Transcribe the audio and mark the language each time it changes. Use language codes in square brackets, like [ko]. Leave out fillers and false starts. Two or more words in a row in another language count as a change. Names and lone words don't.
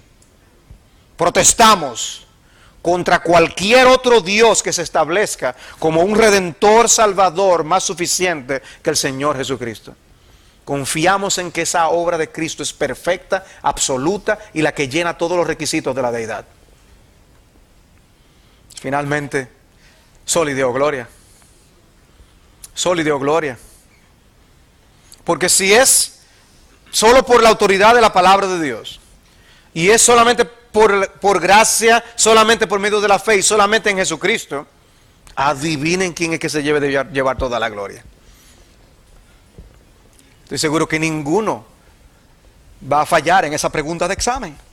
[es] Protestamos contra cualquier otro Dios que se establezca como un redentor salvador más suficiente que el Señor Jesucristo. Confiamos en que esa obra de Cristo es perfecta, absoluta y la que llena todos los requisitos de la deidad. Finalmente, [la] soli Deo gloria. Soli Deo gloria. [es] Porque si es solo por la autoridad de la palabra de Dios, y es solamente por gracia, solamente por medio de la fe y solamente en Jesucristo, adivinen quién es que se debe de llevar toda la gloria. Estoy seguro que ninguno va a fallar en esa pregunta de examen.